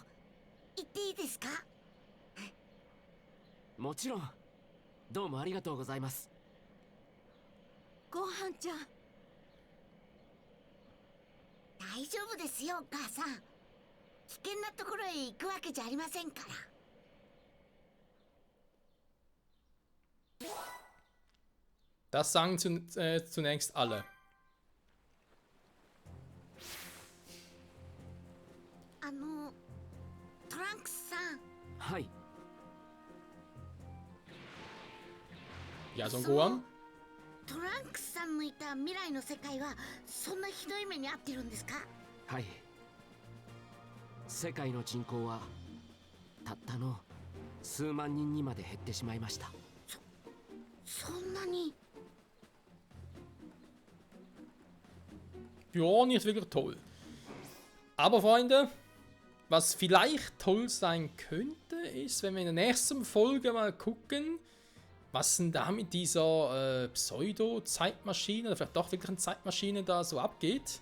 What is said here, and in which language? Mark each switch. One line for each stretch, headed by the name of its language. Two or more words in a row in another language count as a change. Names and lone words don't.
Japanese: 行っていいですか？もちろん。どうもありがとうございます。ごはんちゃん。大丈夫ですよ、お母さん。危険なところへ行くわけじゃありませんから。
German: Das sagen zunächst alle.
Japanese: トランクスさん。はい。
German: Ja, so ein Gohan.
Japanese: トランクスさんのいた未来の世界はそんなひどい目に遭ってるんですか？はい。世界の人口はたったの数万人にまで減ってしまいました。そんなに。
German: Ja, nicht wirklich toll. Aber Freunde, was vielleicht toll sein könnte, ist, wenn wir in der nächsten Folge mal gucken, was denn da mit dieser Pseudo-Zeitmaschine oder vielleicht doch wirklich eine Zeitmaschine da so abgeht.